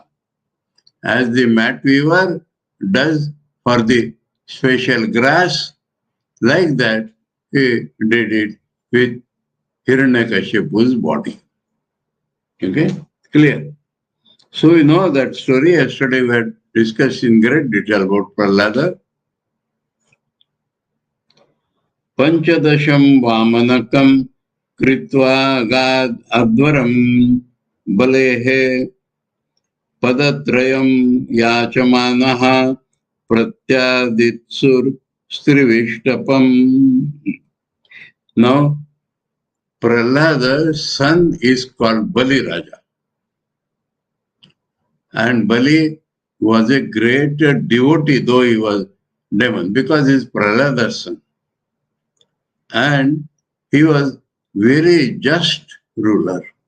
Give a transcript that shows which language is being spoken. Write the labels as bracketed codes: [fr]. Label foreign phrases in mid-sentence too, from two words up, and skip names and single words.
[en] As the mat weaver does for the special grass, like that he did it with Hiranyakashipu's body. Okay, clear? So we know that story. Yesterday we had discussed in great detail about Prahlada. [sa] पञ्चदशं वामनकं कृत्वा गाद् अध्वरं बलेः पदत्रयं याचमानः प्रत्यादित्सुर् त्रिविष्टपम्. [en] Now, Prahlada's son is called Bali Raja. And Bali was a great devotee, though he was demon, because he is Prahlada's son. And he was very just ruler.